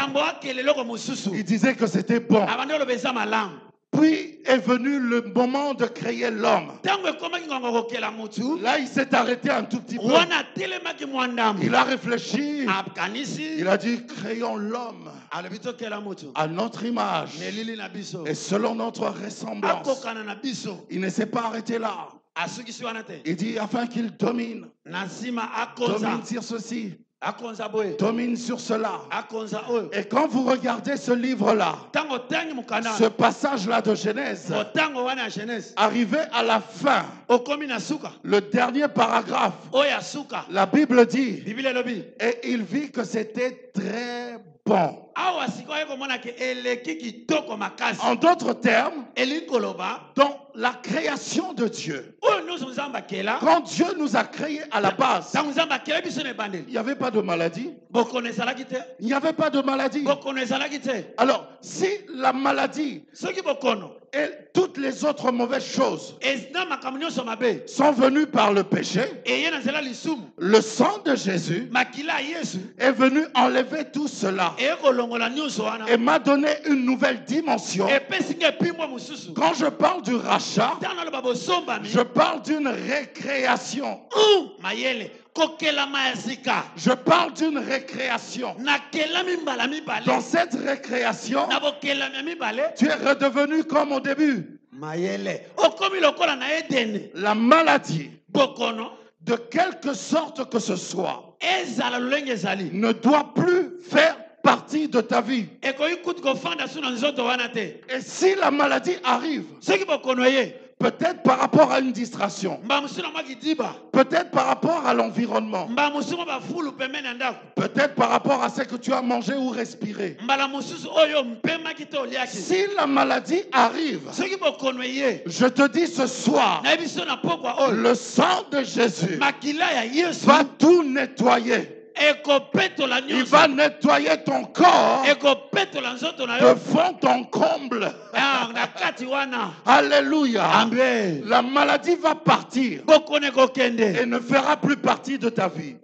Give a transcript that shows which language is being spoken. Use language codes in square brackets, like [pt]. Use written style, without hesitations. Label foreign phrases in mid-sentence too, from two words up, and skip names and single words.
[ln] yambo akela eloko mosusu [fr] il disait que c'était bon. [ln] abanda oloba eza malamu [fr] Puis est venu le moment de créer l'homme. [ln] ntango ekomaki ngonga kokela motu [fr] Là, il s'est arrêté un tout petit peu. [ln] wana atelemaki mwa ndambo [fr] Il a réfléchi. [ln] akanisi [fr] Il a dit, créons l'homme [ln] alobi tokela motu [fr] à notre image [ln] na elili na biso [fr] et selon notre ressemblance. [ln] akokana na biso [fr] Il ne s'est pas arrêté là. [ln] asukisi wana te [fr] Il dit, afin qu'il domine. [ln] na nsima akonza [fr] Domine sur ceci. [ln] akonza boye [fr] Domine sur cela. [ln] akonza oyo [fr] Et quand vous regardez ce livre-là, [ln] ntango otangi mokanda [fr] ce passage-là de Genèse, [ln] motango wana ya genèse [fr] arrivé à la fin, [ln] okomi na suka [fr] le dernier paragraphe, [ln] oyo ya suka [fr] la Bible dit, [ln] biblia elobi [fr] et il vit que c'était très bon. [ln] awa sikoyo komona ke eleki kitoko makasi [fr] En d'autres termes, [ln] elingi koloba [fr] dans la création de Dieu, [ln] oyo nyonso nzambe akela [fr] quand Dieu nous a créés à la base, [ln] ntango nzambe akela biso na ebandeli [fr] il n'y avait pas de maladie. [ln] bokono ezalaki te [fr] Il n'y avait pas de maladie. [ln] bokono ezalaki te [fr] Alors, si la maladie [ln] soki bokono [fr] et toutes les autres mauvaises choses [ln] na makambo nyonso mabe [fr] sont venues par le péché, [ln] eye na nzela lisumu [fr] le sang de Jésus [ln] makila ya yesu [fr] est venu enlever tout cela [ln] eye kolongola nyonso wana [fr] et m'a donné une nouvelle dimension. [ln] epesi nga epimwa mosusu [fr] Quand je parle du rachat, [ln] ntango naloba bosombami [fr] je parle d'une récréation. [ln] mayele kokelama ya sika [fr] Je parle d'une récréation. [ln] nakelami mbala mibale [fr] Dans cette récréation, [ln] na bokelami ya mibale [fr] tu es redevenu comme au début. [ln] mayele okomi lokola na edeni [fr] La maladie, [ln] bokono [fr] de quelque sorte que ce soit, [ln] ezala lolenge ezali [fr] ne doit plus faire partie de ta vie. [ln] ekoki kutu kofanda su na nzoto wana te [fr] Et si la maladie arrive, [ln] soki bokono ye [fr] peut-être par rapport à une distraction, [ln] mbala mosusu na mwa kidiba [fr] peut-être par rapport à l'environnement, [ln] mbala mosusu mwa bafulu pembeni ya ndako [fr] peut-être par rapport à ce que tu as mangé ou respiré. [ln] mbala mosusu oyo mpemaki te oliaki [fr] Si la maladie arrive, [ln] soki bokono ye [fr] je te dis ce soir, [ln] nayebi biso na pokwa oyo [fr] le sang de Jésus [ln] makila ya yesu [fr] va tout nettoyer. Il va nettoyer ton corps de fond en comble. Alléluia. Amen. La maladie va partir et ne fera plus partie de ta vie.